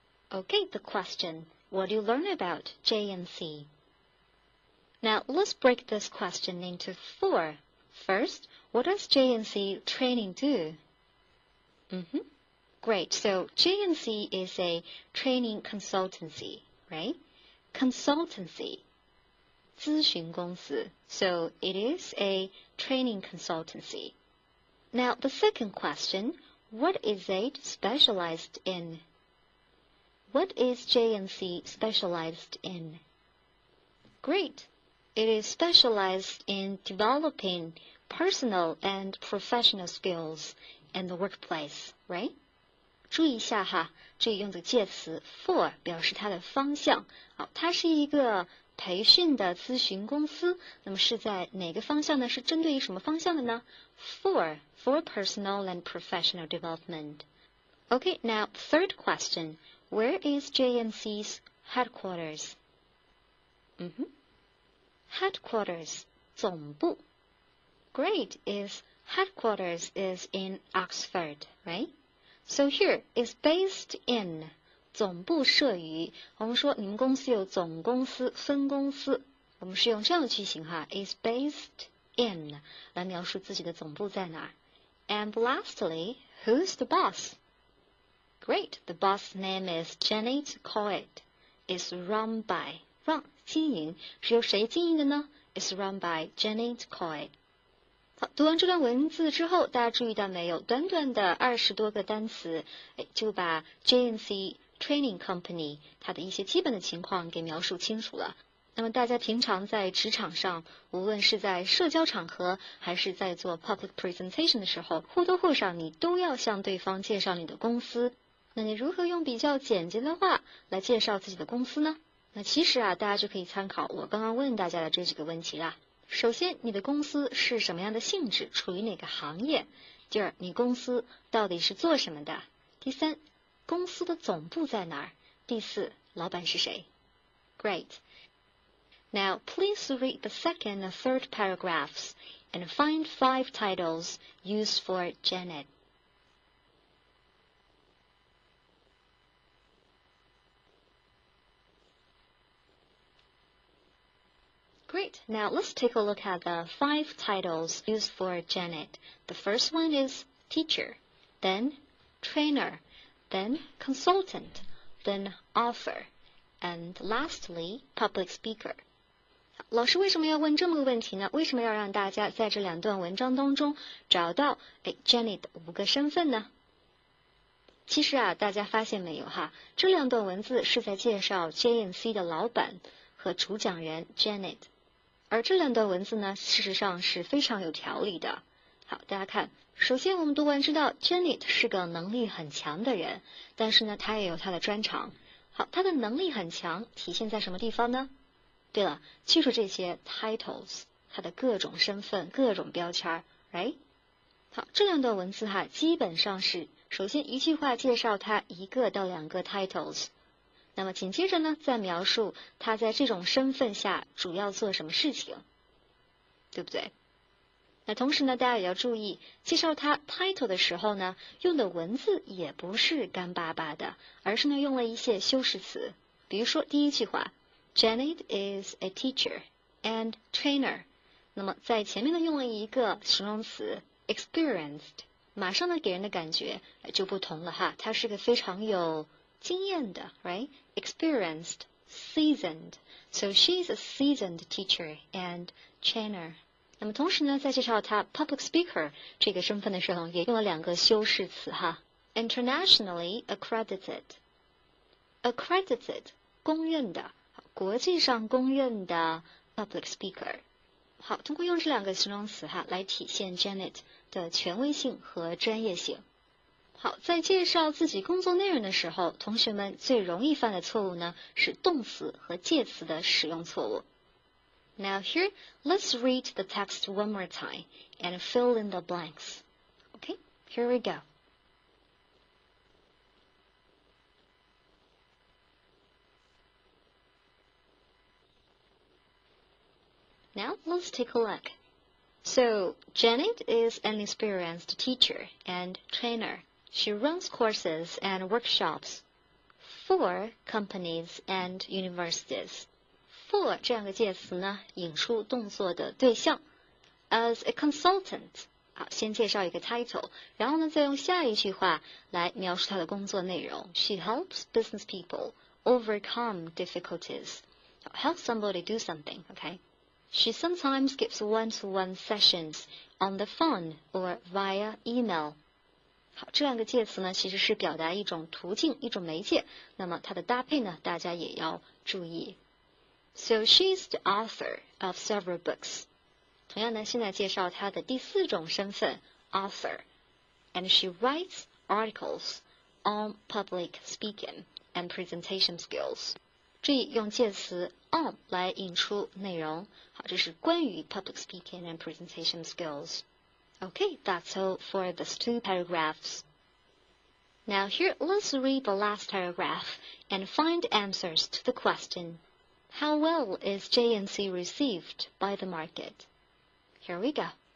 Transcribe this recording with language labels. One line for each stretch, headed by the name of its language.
English: Okay, the question, what do you learn about J&C? Now, let's break this question into 4. First, what does J&C training do? Great, so J&C is a training consultancy, right? Consultancy,
Chinese: 咨询公司.
English: So it is a training consultancy. Now, the second question, what is it specialized in? What is J&C specialized in? Great. It is specialized in developing personal and professional skills in the workplace, right?
Chinese: 注意一下哈，这里用的介词 for 表示它的方向。好，它是一个培训的咨询公司，那么是在哪个方向呢？是针对于什么方向的呢？
English: For personal and professional development. Okay, now third question. Where is J&C's headquarters? Headquarters,
Chinese: 总部.
English: Great, headquarters is in Oxford, right? So here is based in,
Chinese: 总部设于，我们说你们公司有总公司、分公司，我们是用这样的句型哈
English: is based in
Chinese: 来描述自己的总部在哪儿。
English: And lastly, who's the boss? Great, the boss name is Janet Coed. It's run by,
Chinese: 经营是由谁经营的呢？
English: It's run by Janet Coed.
Chinese: 好，读完这段文字之后，大家注意到没有？短短的20多个单词，就把 J&C Training Company 它的一些基本的情况给描述清楚了。那么大家平常在职场上，无论是在社交场合，还是在做 public presentation 的时候，或多或少你都要向对方介绍你的公司。那你如何用比较简洁的话来介绍自己的公司呢？那其实大家就可以参考我刚刚问大家的这几个问题啦。首先，你的公司是什么样的性质，处于哪个行业？第二，你公司到底是做什么的？第三，公司的总部在哪儿？第四，老板是谁？Great.
English: Now, please read the second and third paragraphs and find 5 titles used for Janet. Great. Now let's take a look at the 5 titles used for Janet. The first one is teacher, then trainer, then consultant, then author, and lastly, public speaker.
Chinese: 老师为什么要问这么个问题呢？为什么要让大家在这2段文章当中找到Janet 的5个身份呢？其实大家发现没有哈？这2段文字是在介绍 J&C 的老板和主讲人 Janet。而这2段文字呢，事实上是非常有条理的。好，大家看，首先我们读完知道 Janet 是个能力很强的人，但是呢，她也有她的专长。好，她的能力很强，体现在什么地方呢？对了，记住这些 titles， 她的各种身份、各种标签 ，right？好，这2段文字基本上是，首先一句话介绍她1个到2个 titles。那么紧接着呢，再描述他在这种身份下主要做什么事情，对不对？那同时呢，大家也要注意，介绍他 title 的时候呢，用的文字也不是干巴巴的，而是呢用了一些修饰词。比如说第一句话 ，
English: Janet is a teacher and trainer。
Chinese: 那么在前面呢用了一个形容词 experienced， 马上呢给人的感觉就不同了哈，他是个非常有经验的 ，right?
English: Experienced, seasoned. So she's a seasoned teacher and trainer.
Chinese: 那么同时呢，在介绍她 public speaker 这个身份的时候，也用了2个修饰词哈。
English: Internationally accredited.
Chinese: Accredited 公认的，国际上公认的 public speaker。好，通过用这2个形容词哈，来体现 Janet 的权威性和专业性。好，在介绍自己工作内容的时候，同学们最容易犯的错误呢，是动词和介词的使用错误。
English: Now here, let's read the text one more time and fill in the blanks. Okay, here we go. Now let's take a look. So, Janet is an experienced teacher and trainer. She runs courses and workshops for companies and universities.
Chinese: For 这样的介词呢，引出动作的对象。
English: As a consultant，
Chinese: 先介绍一个 title， 然后呢，再用下一句话来描述她的工作内容。
English: She helps business people overcome difficulties. Help somebody do something, okay? She sometimes gives one-to-one sessions on the phone or via email.
Chinese: 好，这两个介词呢，其实是表达一种途径、一种媒介。那么它的搭配呢，大家也要注意。
English: So she's the author of several books.
Chinese: 同样呢，现在介绍她的第4种身份 author.
English: And she writes articles on public speaking and presentation skills.
Chinese: 注意用介词 on 来引出内容。好，这是关于
English: public speaking and presentation skills. Okay, that's all for these 2 paragraphs. Now here, let's read the last paragraph and find answers to the question, how well is JNC received by the market? Here we go.